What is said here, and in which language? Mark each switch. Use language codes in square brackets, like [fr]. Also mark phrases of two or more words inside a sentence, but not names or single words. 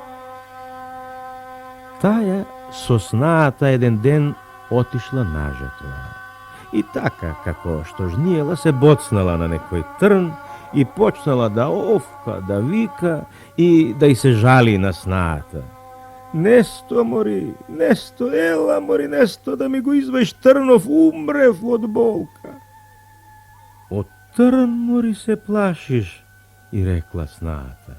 [mk] Таја со снаата еден ден отишла на жетва. И така, како што жниела, се боцнала на некој трн и почнала да офка, да вика и да их се жали на сната. Несто, мори, несто, ела, мори, несто, да ми го извеш трнов, умрев од болка. Од трн, мори, се плашиш, и рекла сната.